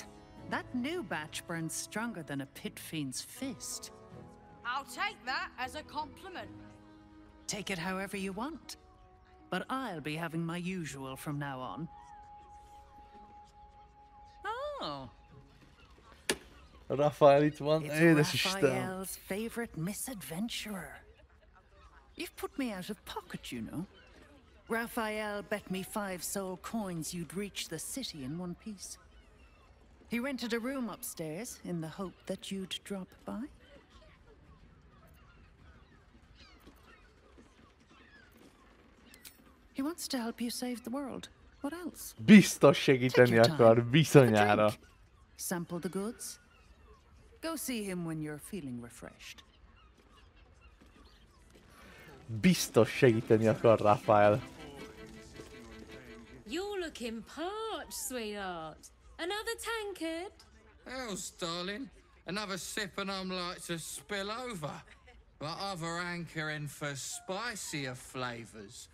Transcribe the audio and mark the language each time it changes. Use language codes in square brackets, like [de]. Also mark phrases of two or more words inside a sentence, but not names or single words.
[en] That new batch burns stronger than a pit fiend's fist. I'll take that as a compliment. Take it however you want. But I'll be having my usual from now on. Oh. [hu] Raphael itt van. [en] It's [hu] Édes Isten. [en] Raphael's favorite misadventurer. You've put me out of pocket, you know. Raphael bet me 5 soul coins you'd reach the city in one piece. He rented a room upstairs in the hope that you'd drop by. He wants to help you save the world. What else? [hu] Biztos segíteni akar, bizonyára. [en] Sample the goods. Go see him when you're feeling refreshed. [hu] Biztos segíteni akar Raphael. [en] You're looking parched, sweetheart. Another tankard? Hells, darling. Another sip and I'm like to spill over. But other hankering for spicier flavors.